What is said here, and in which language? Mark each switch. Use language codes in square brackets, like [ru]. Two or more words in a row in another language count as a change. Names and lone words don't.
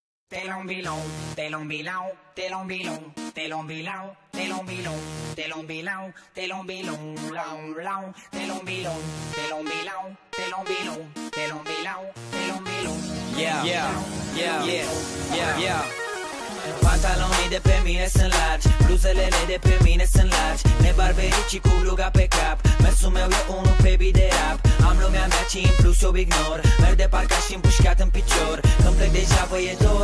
[en] Telombilon, telombilon, telombilon, telombilon, telombilon, telombilon, telombilon, long, long, telombilon, telombilon, telombilon, telombilon, telombilon. Yeah, yeah, yeah, yeah, yeah. [ro] Pantalonii de pe mine sunt largi, bluzelele de pe mine sunt largi, nebarbericii cu gluga pe cap. Mersul meu e unul pe beat de rap. Am lumea mea ce în plus eu ignor. Merg de parcă și împușcat în picior. Când plec deja vă e dor.